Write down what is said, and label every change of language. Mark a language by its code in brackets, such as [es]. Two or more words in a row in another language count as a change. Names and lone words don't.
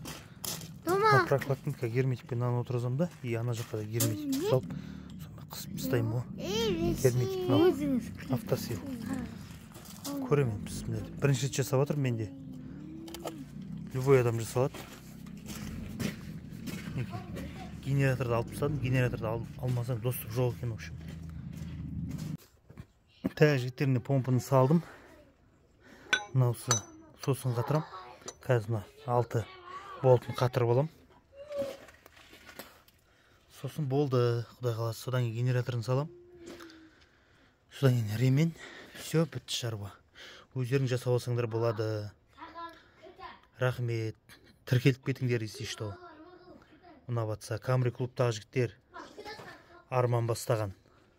[kk] Прокладканы герметикпен мынаны отырғызам да, ана жаққа да герметик салып, сонда қысып тастаймын ғой. Герметик автосил. Көремін бісміллә. Бірінші рет жасап жатыр менде. Любой адам жасалады. Генераторды алып тастадым, генераторды алмасаң доступ жоқ екен, [ru] в общем. Так, [kk] жігіттеріне помпаны салдым. Мынаусы сосын қатырам. Қазір мына 6 болтын қатырып алам. Сосын болды, құдай қаласа. Содан кейін генераторын салам. Содан кейін ремень. Все, бітті шаруа. Өздерің жасап алсаңдар болады. Рахмет. Тіркеліп кетіңдер, [ru] если что. [kk] Ұнап жатса. Камри клубтағы жігіттер арман бастаған.